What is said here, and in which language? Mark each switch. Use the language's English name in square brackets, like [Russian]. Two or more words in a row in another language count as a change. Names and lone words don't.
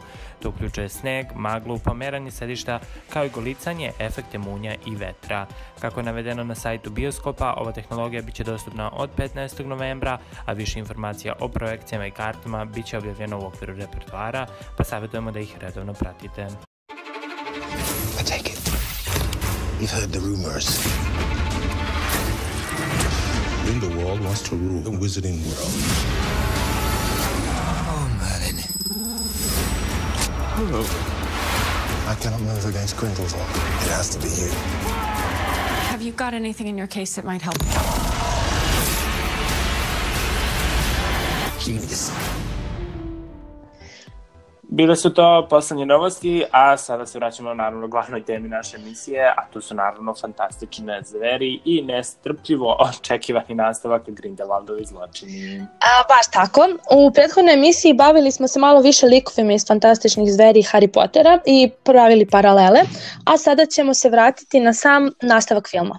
[Serbian] To uključuje sneg, maglu, pomeranje sedišta, kao i golicanje, efekte munja i vetra. Kako je navedeno na sajtu bioskopa, ova tehnologija biće dostupna od 15. novembra, a više informacija o projekcijama i kartama biće objavljeno u okviru repertoara, pa savjetujemo da ih redovno pratite. [English] I take it. You've heard the rumors. Grindelwald wants to rule the wizarding world. Oh, Merlin. Hello. I cannot move against Grindelwald. It has to be you. Have you got anything in your case that might help? Genius. [Serbian] Bile su to poslednje novosti, a sada se vraćamo naravno glavnoj temi naše emisije, a tu su naravno Fantastične zveri i nestrpljivo očekivani nastavak Grindelwaldovi zločini. Baš tako. U prethodnoj emisiji bavili smo se malo više likovima iz Fantastičnih zveri i Harry Pottera i pravili paralele, a sada ćemo se vratiti na sam nastavak filma.